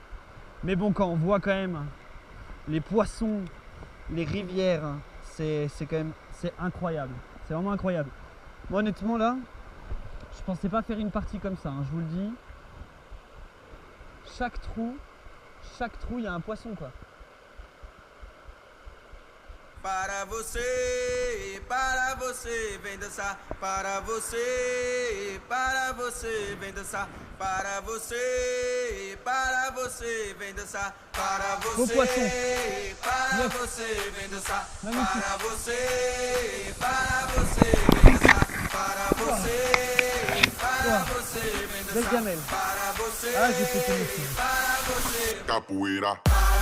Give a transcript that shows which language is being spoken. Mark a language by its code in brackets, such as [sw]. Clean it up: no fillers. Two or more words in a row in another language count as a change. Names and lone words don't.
[fr] Mais bon, quand on voit quand même les poissons, les rivières, c'est quand même incroyable. C'est vraiment incroyable. Moi, honnêtement, là, je pensais pas faire une partie comme ça, hein, je vous le dis. Chaque trou, il y a un poisson quoi. [pt] para você, vem dançar, para você, vem dançar, para você, vem dançar, para [fr] Beau [pt] você, [fr] poisson. [pt] vem dançar, [fr] Magnifique. [pt] para você, vem dançar, para você, vem [fr] Belle [pt] dançar, [fr] gamelle. [pt] para você, [fr] Ah, j'ai pété mon fil. [pt] para você. Capoeira.